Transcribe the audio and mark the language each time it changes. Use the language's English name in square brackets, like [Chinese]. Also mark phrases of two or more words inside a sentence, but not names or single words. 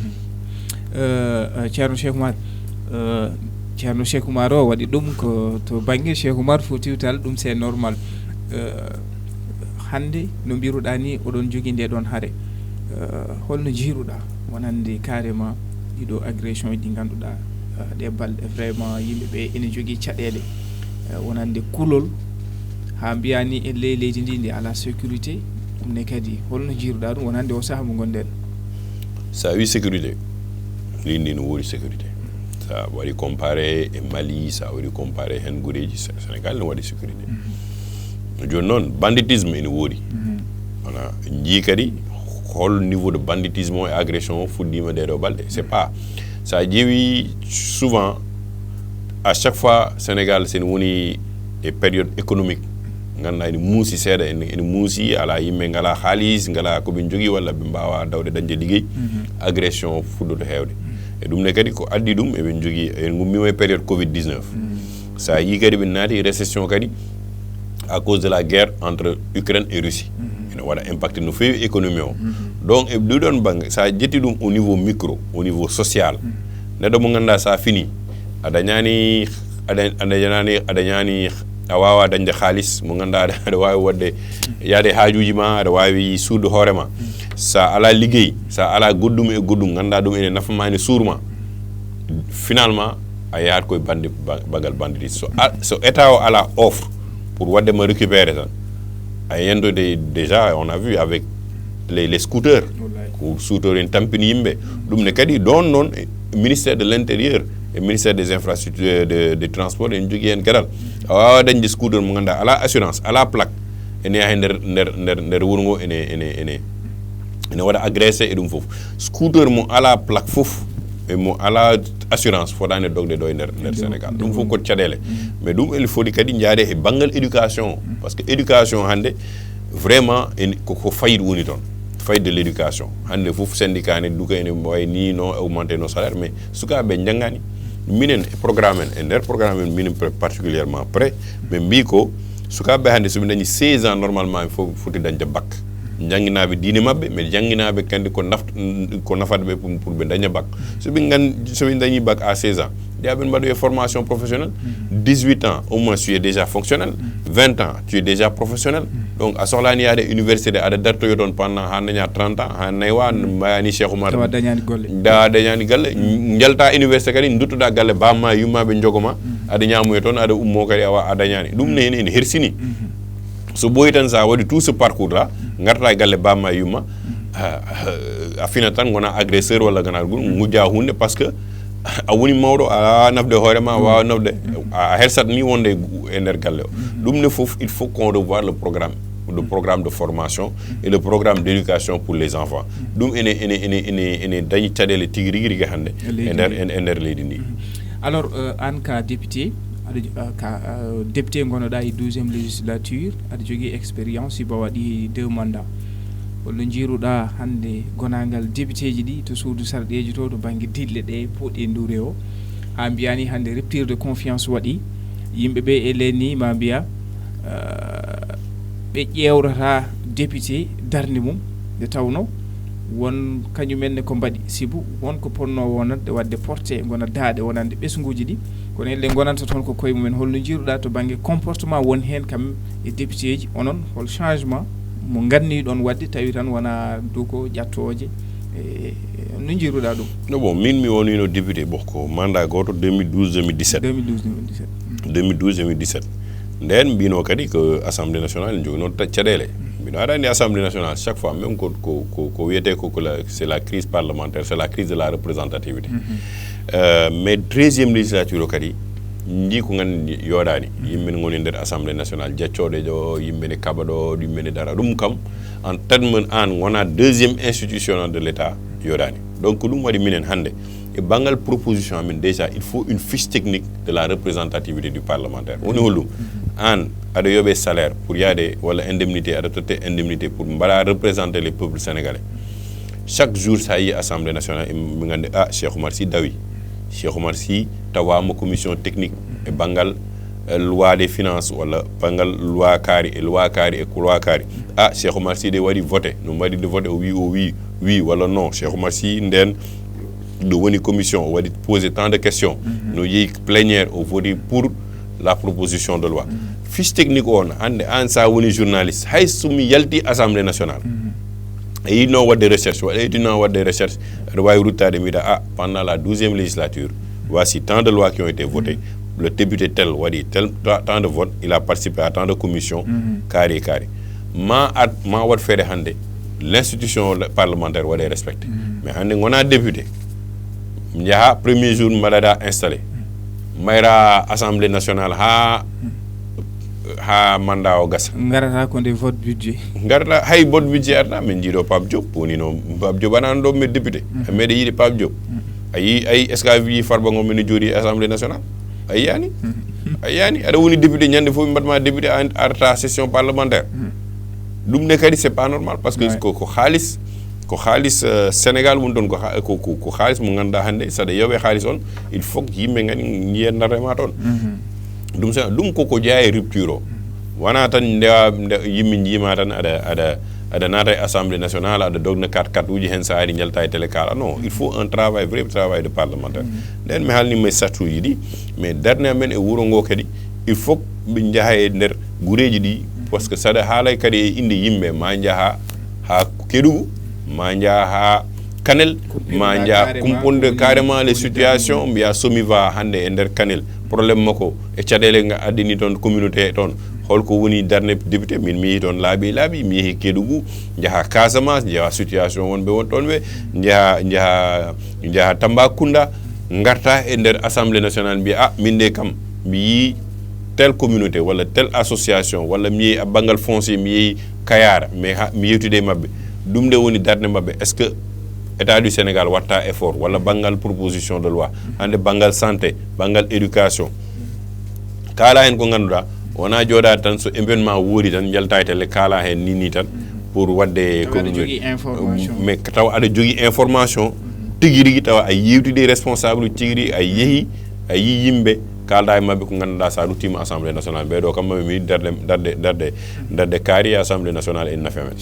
[Fula] ceerno Cheikh Oumar o waɗi ɗum ko to banggue Cheikh Oumar Foutiyou Tall ɗum [French] c'est normal [Fula] hande no mbiruɗa ni oɗon jogui nde ɗon haare holno jiiruɗa wonande carrément ɗiɗo agression ɗi ganduɗa ɗe balɗe vraiment yimɓeɓe ene jogui caɗele wonande kulol ha mbiyani e leydi ndi ala sécurité ɗumne kadi holno jiiruɗa ɗum wonande o saaha mo gonɗen sa wi sécurité leydi no woodi sécurité sa waɗi comparé e Mali sa waɗi comparé hen guureji Sénégal ne waɗi sécurité joni noon banditisme ene woodi wona jii kadi hol [French] niveau de banditisme et agression [Fula] fuɗɗima ɗeɗo balɗe [French] c'est pas [Fula] sa ƴeewi [French] souvent à chaque fois [Fula] Sénégal sene woni e [French] période économique [Fula] ganduɗa ene muusi seeɗa ene muusi ala yimɓe ngala haalis ngala koɓe jogui walla ɓe mbawa dawde dañde ligguey agression fuɗɗoto hewde e ɗum ne kadi ko addi ɗum eɓen jogui en gummima e [French] période covid 19 [Fula] sa yi kadi ɓe naati récession kadi [French] à cause de la guerre entre Ukraine et Russie [Fula] ene waɗa impacté no feewi économie o donc e ɗiɗon banggue sa ƴetti ɗum [French] au niveau micro au niveau social [Fula] neɗɗo mo ganduɗa sa fini a dañani a wawa dañde haalis mo ganduɗa aɗa wawi wadde yaade haajuji ma aɗa wawi suudu hoorema sa ala liggey sa ala goɗɗum e goɗɗum ganduɗa ɗum ene nafama ene suurma finalement a yahat koye baggal banditisme so état o ala [French] offre pour [Fula] wadde ma récupérer tan a yendode [French] déjà on a vu avec les scooters [Fula] ko scooter en tampini yimɓe ɗum ne kadi ɗon noon [French] ministère de l'intérieur et ministère des infrastructures de transport [Fula] en jogui hen gaɗal a wawa dañde scooter mo ganduɗa ala assurance ala plaque ene yaha nder wuuro ngo ene waɗa agressé e ɗum foof scooter mo ala plaque foof e mo ala assurance fotani dogde ɗo e nder Sénégal ɗum fof ko caɗele mais ɗum eli foti kadi jaade e banggal éducation [French] par ce que éducation [Fula] hande vraiment ko fayida woni toon fayde [French] de l'éducation [Fula] hande fof syndicat ne duka ene way ni no [French] augmenter nos salaire mais [Fula] sukaɓe jangani minen programme en e nder programme en minen [French] particulièrement prêt mais [Fula] mbi ko sukaɓe hande soɓe dañi 16 ans normalement fof foti dañde bac janginaɓe diine mabɓe mais janginaɓe kandi ko nafatɓe pour ɓe daña bac soɓe dañi [French] bac à 16 [Fula] ans yaɓen mbaɗoye [French] formation professionnelle 18 ans au moins tu es déjà fonctionnel 20 ans tu es déjà professionnel donc [Fula] a sohlani yaade université aɗa dartoyo toon pendant ha daña 30 ans ha naywa mbayani Cheikh Oumar dañani galle jalta université kadi duttoɗa galle bamma yummaɓe jogoma aɗa ñamoye toon aɗa ummo kadi a dañani ɗum ne ene hersini so ɓoyi tan sa waɗi [French] tout ce parcours là [Fula] garta galle bamma yumma a fina tan gona agresseur walla gana gujja hunde [French] par ce que [Fula] a woni mawɗo a nafde hoorema wawa nafde a hersat ni wonde e nder galle o ɗum ne fof [French] il faut qu'on revoie le programme de formation et le programme d'éducation pour les enfants [Fula] ɗum ene dañi caɗele tigui rigui hande e nder leydi ndi alors an ka député ka député gonoɗa e [French] 12e législature [Fula] aɗa jogui expérience iba waɗi 2 mandats holno jiiruɗa hande gonagal député ji ɗi to suudu sarɗeji to banggue dille ɗe poɗɗe ndure o ha mbiyani hande [French] rupture de confiance [Fula] waɗi yimɓeɓe e leni ma mbiya ɓe ƴewrata député darde mum nde tawno won kañumenne ko mbaɗi sibu wonko ponno wonande wadde porté gona daaɗe wonande ɓesguji ɗi kono elle gonanta toon ko koye mumen holno jiiruɗa to banggue comportement won hen kam e député ji onon hol changement mo ganni ɗon wadde tawi tan wona duko ƴattoje no jiiruɗa ɗum no bon min mi wonino député ko mandat goto 2012-2017 nden mbino kadi ko [French] assemblée nationale [Fula] en jogino caɗele mbino aɗa andi [French] assemblée nationale chaque fois même [Fula] ko wiyete [French] c'est la crise parlementaire c'est la crise de la représentativité mais 13e législature [Fula] o kadi ndi ko gandi yoɗani yimɓe goni nder [French] assemblée nationale [Fula] jaccoɗe ɗo yimɓe ne kaɓa ɗo yimɓe ne dara ɗum kam [French] en terme [Fula] an wona [French] 2e institution de l'état [Fula] yoɗani donc ɗum waɗi minen hande e bangal proposition amen [French] déjà il faut une fiche technique de la représentativité du parlementaire [Fula] woni hollum an aɗa yoɓe [French] salaire pour [Fula] yaade walla indemnité aɗa totte [French] indemnité pour [Fula] mbaɗa [French] représenter les peuples sénégalais chaque jour [Fula] sa yi [French] assemblée nationale [Fula] ɓe gandi Cheikh Oumar Sy dawi Cheikh Oumar Sy tawama [French] commission technique [Fula] e bangal [French] loi des finances [Fula] walla bangal loi kaari e loi kaari Cheikh Oumar Sy de waɗi voté no waɗi de voté o wi walla non Cheikh Oumar Sy nden ɗo woni commission o waɗi [French] posé tant de questions [Fula] no yeehi plénière o [French] voté pour la proposition de loi fiche technique [Fula] on hande an sa woni journaliste hay somi yalti [French] assemblée nationale [Fula] a yino wadde recherche aɗa wawi ruttade mbiɗa [French] pendant la 12e législature voici tant de lois qui ont été votées le député tel [Fula] waɗi [French] tant de votes il a participé à tant de commissions [Fula] kaari ma wat feere hande [French] l'institution parlementaire [Fula] waɗe respecté mais hande gona député jaaha [French] premier jour [Fula] mbaɗaɗa installé mayra [French] assemblée nationale [Fula] ha mandat o gasa garata ko nde [French] vote budget [Fula] garata hay [French] vote budget [Fula] arta min jiiɗo Pape Diop woni no Pape Diop anano ɗo mi député meɗe yiiɗe Pape Diop ayi est ce que a wi Farba Ngom mene jooɗi [French] assemblée nationale [Fula] a yiyani aɗa woni député ñande fof ɓe mbaɗma député arta [French] session parlementaire [Fula] ɗum ne kadi [French] c'est pas normal parce que [Fula] ko haalis Sénégal woni toon ko haalis mo ganduɗa hande saɗa yoɓe haalis on [French] il faut que [Fula] yimɓe gani jiyendarema toon ɗum koko jeeya e rupture o wona tan ndewa yimɓe jiima tan aɗa naata e [French] assemblée nationale [Fula] aɗa dogna 4 uji hen sa ari jalta e télé kala [French] non il faut un vrai travail de parlementaire [Fula] nden mi haalnima e satuji ɗi mais darde amen e wuuro ngo kadi [French] il faut [Fula] ɓe jaha e nder gureji ɗi [French] par ce que [Fula] saɗa haalay kadi e inde yimɓe ma jaha ha Kédougou ma jaha ha Kanel ma jaha kumponde [French] carrément les situations [Fula] mbiya Somiva hande e nder Kanel probléme makko e caɗele nga addini toon communauté toon holko woni darde député min mi yehi toon laaɓi mi yehi Kédougou jaha Casamance jaha situation wonɓe won toon ɓe jaha Tambacounda garta e nder [French] assemblée nationale [Fula] mbiya min de kam mi yi [French] telle communauté [Fula] walla [French] telle association [Fula] walla mi yehi a banggal foncier mi yehi Kayar mais mi yewtude mabɓe ɗum nde woni darde mabɓe [French] est ce que état du Sénégal [Fula] watta effort walla banggal [French] proposition de loi [Fula] hande banggal santé banggal éducation kala hen ko ganduɗa wona jooɗade tan so événement woori tan jalta e télé kala hen ni tan pour wadde mais taw aɗa jogui information tigui rigui tawa a yewtide responsable tigui rigui a yeehi a yi yimɓe kalda e mabɓe ko ganduɗa sa ruttima [French] assemblée nationale [Fula] ɓeɗo kam mami mi darde kaari [French] assemblée nationale [Fula] en nafe men